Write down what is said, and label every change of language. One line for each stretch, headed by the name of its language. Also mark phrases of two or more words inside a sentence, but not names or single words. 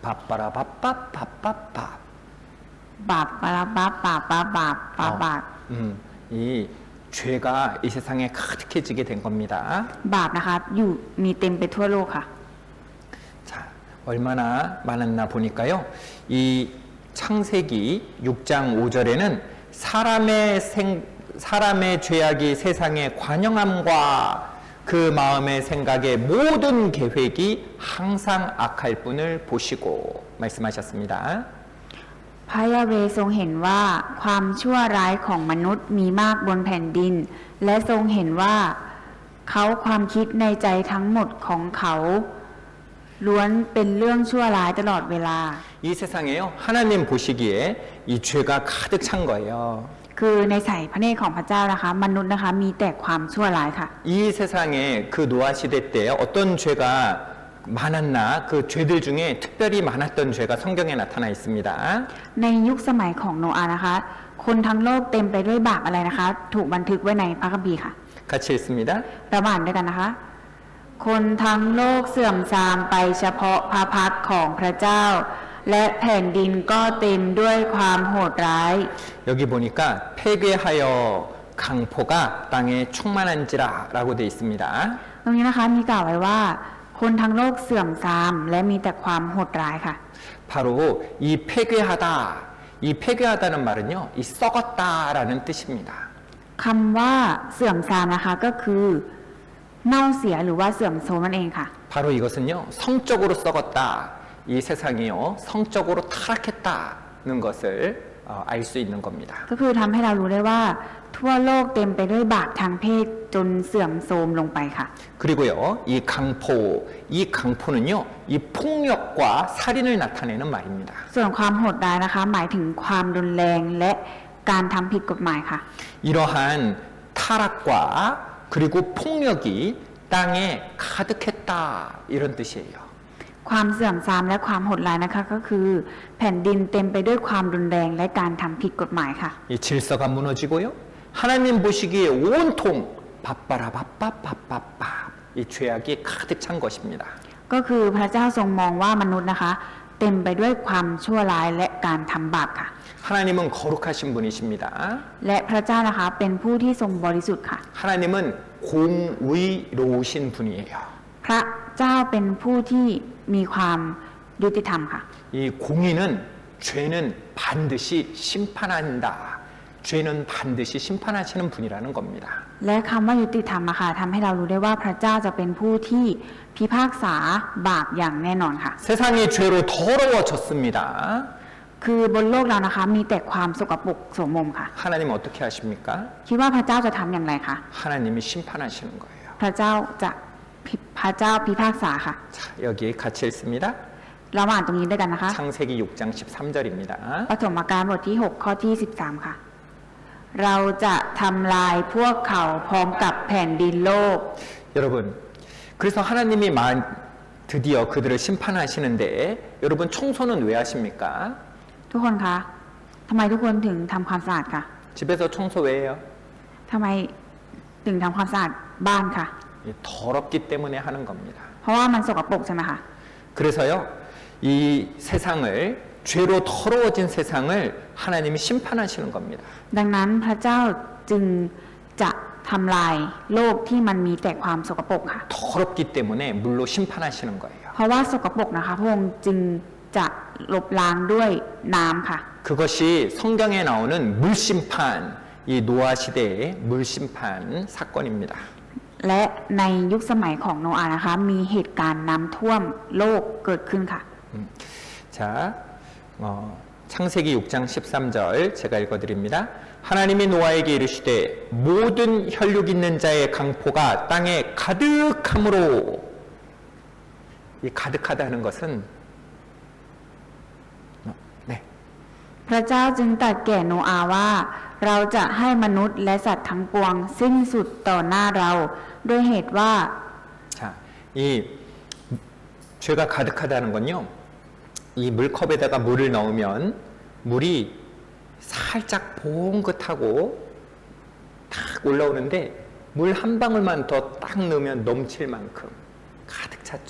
Thai: 밥바라밥밥밥밥밥 บาปปาราบาปบาปบาปบาปบาปบาป
Korean: 이 죄가 이 세상에 가득해지게 된 겁니다.
Thai: บาปนะคะอยู่มีเต็มไปทั่วโลกค่ะ
Korean: 자, 얼마나 많았나 보니까요. 이 창세기 6장 5절에는 사람의 죄악이 세상에 관영함과 그 마음의 생각의 모든 계획이 항상 악할 뿐을 보시고 말씀하셨습니다.
Thai: พระยาเวห์ทรงเห็นว่าความชั่วร้ายของมนุษย์มีมากบนแผ่นดิน และทรงเห็นว่าเขาความคิดในใจทั้งหมดของเขาล้วนเป็นเรื่องชั่วร้ายตลอดเวลา
Korean: 이 세상에요. 하나님 보시기에 이 죄가 가득 찬 거예요.
Thai: คือในสายพระเนตรของพระเจ้านะคะ มนุษย์นะคะมีแต่ความชั่วร้ายค่ะ
Korean: 이 세상에 그 노아 시대 때 어떤 죄가 많았나 그 죄들 중에 특별히 많았던 죄가 성경에 나타나 있습니다.
Thai: ในยุคสมัยของโนอาห์นะคะ คนทั้งโลกเต็มไปด้วยบาปอะไรนะคะ ถูกบันทึกไว้ในพระคัมภีร์ค่ะ
Korean: 같이 읽습니다.
Thai: เราอ่านด้วยกันนะคะ คนทั้งโลกเสื่อมทรามไปเฉพาะพระพักของพระเจ้าและแผ่นดินก็เต็มด้วยความโหดร้าย
Korean: 여기 보니까 폐괴하여 강포가 땅에 충만한지라라고 돼 있습니다.
Thai: ตรงนี้นะคะมีกล่าวไว้ว่า คนทั้งโลกเสื่อมทรามและมีแต่ความโหดร้ายค่ะ
Korean: 바로 이 폐괴하다, 이 폐괴하다는 말은요, 이 썩었다라는 뜻입니다.
Thai: คำว่าเสื่อมทรามนะคะก็คือเน่าเสียหรือว่าเสื่อมโทรมนั่นเองค่ะ
Korean: 바로 이것은요, 성적으로 썩었다. 이 세상이요, 성적으로 타락했다는 것을 알 수 있는 겁니다.
Thai: ก็คือทำให้เรารู้ได้ว่า ทั่วโลกเต็มไปด้วยบาปทางเพศจนเสื่อมโทรมลงไปค่ะ
Korean: 그리고요, 이 강포, 이 강포는요, 이 폭력과 살인을 나타내는 말입니다.
Thai: ส่วนความโหดร้ายนะคะ หมายถึงความรุนแรงและการทำผิดกฎหมายค่ะ
Korean: 이러한 타락과 그리고 폭력이 땅에 가득했다 이런 뜻이에요.
Thai: ความเสื่อมทรามและความโหดร้ายนะคะ ก็คือแผ่นดินเต็มไปด้วยความรุนแรงและการทำผิดกฎหมายค่ะ
Korean: 이 질서가 무너지고요. 하나님 보시기에 온통 바빠라 바빠바빠바 이 죄악이 가득 찬 것입니다.
Thai: ก็คือพระเจ้าทรงมองว่ามนุษย์นะคะ เต็มไปด้วยความชั่วร้ายและการทำบาปค่ะ
Korean: 하나님은 거룩하신 분이십니다.
Thai: และพระเจ้านะคะเป็นผู้ที่ทรงบริสุทธิ์ค่ะ
Korean: 하나님은 공의로우신 분이에요.
Thai: พระเจ้าเป็นผู้ที่มีความยุติธรรมค่ะ
Korean: 이 공의는 죄는 반드시 심판한다. 죄는 반드시 심판하시는 분이라는 겁니다.
Thai: และคำว่ายุติธรรมนะคะทำให้เรารู้ได้ว่าพระเจ้าจะเป็นผู้ที่พิพากษาบาปอย่างแน่นอนค่ะ
Korean: 세상이 죄로 더러워졌습니다.
Thai: คือบนโลกเรานะคะมีแต่ความสกปรกโสมมค่ะ
Korean: 하나님 어떻게 하십니까?
Thai: คิดว่าพระเจ้าจะทำอย่างไรคะ
Korean: 하나님이 심판하시는 거예요.
Thai: พระเจ้าพิพากษาค่ะ
Korean: 자, 여기 같이 읽습니다.
Thai: เรามาอ่านตรงนี้ด้วยกันนะคะ
Korean: 창세기 6장 13절입니다.
Thai: ปฐมกาลบทที่ 6 ข้อที่ 13 ค่ะ เราจะทำลายพวกเขาพร้อมกับแผ่นดินโลก
Korean: 여러분, 그래서 하나님이 드디어 그들을 심판하시는데 여러분 청소는 왜 하십니까?
Thai: ทุกคนคะทำไมทุกคนถึงทำความสะอาดคะ
Korean: 집에서 청소 왜 해요?
Thai: ทำไมถึงทำความสะอาดบ้านคะ
Korean: 더럽기 때문에 하는 겁니다.
Thai: เพราะว่ามันสกปรกใช่ไหมคะ
Korean: 그래서요, 이 세상을 죄로 더러워진 세상을 하나님이 심판하시는 겁니다.
Thai: ดังนั้นพระเจ้าจึงจะทำลายโลกที่มันมีแต่ความสกปรกค่ะ
Korean: 더럽기 때문에 물로 심판하시는 거예요.
Thai: เพราะว่าสกปรกนะคะพระองค์จึงจะลบล้างด้วยน้ำค่ะ
Korean: 그것이 성경에 나오는 물심판, 이 노아 시대의 물심판 사건입니다.
Thai: และในยุคสมัยของโนอาห์นะคะ มีเหตุการณ์น้ำท่วมโลกเกิดขึ้นค่ะ
Korean: 자, 창세기 6장 13절 제가 읽어드립니다. 하나님이 노아에게 이르시되 모든 혈육 있는 자의 강포가 땅에 가득함으로 이 가득하다는 것은 네.
Thai: พระเจ้าจึงตรัสแก่โนอาห์ว่า เราจะให้มนุษย์และสัตว์ทั้งปวงสิ้นสุดต่อหน้าเราด้วยเหตุว่า
Korean: 자, 이 죄가 가득하다는 건요. 이 물컵에다가 물을 넣으면 물이 살짝 봉긋하고 탁 올라오는데 물 한 방울만 더 딱 넣으면 넘칠 만큼 가득 찼죠.